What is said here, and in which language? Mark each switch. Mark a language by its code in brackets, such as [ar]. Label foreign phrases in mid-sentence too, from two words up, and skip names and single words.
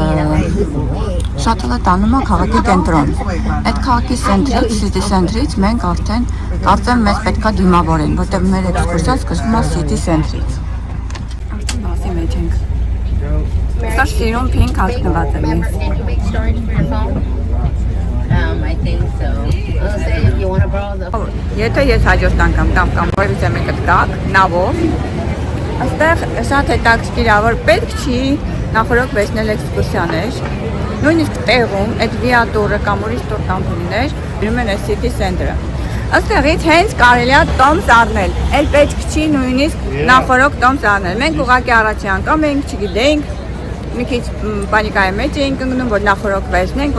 [hy] շատլը տանում է քաղաքի կենտրոն։ Այդ քաղաքի սենտրից, [en] city center-ից [hy] մենք արդեն կարծեմ մեզ պետք է դիմավորեն, որտեղ մեր էքսկուրսիան սկսվում է [en] city center-ից։ [hy] Արդեն բասի մեջ ենք։ Սա սիրուն փինք հագնված է մեզ։ [en] I think so. I'll say if you want to borrow the... [hy] Եթե ես հաջորդ անգամ կամ որևիցե մեկը գաք նավով, այստեղ շատ հետաքրքիր է, որ պետք չի նախորդ վերցնել էքսկուրսիաներ, նույնիսկ տեղում այդ վիատուրը կամ ուրիշ տուր կամպանիներ գրում են [en] city center-ը։ [hy] Այստեղից հենց կարելի է տոմս առնել, էլ պետք չի նույնիսկ նախորդ տոմս առնել։ Մենք ուղղակի առաջի անգամ ենք, չգիտենք, մի քիչ պանիկայի մեջ էինք ընկնում, որ նախորդ վերցնենք,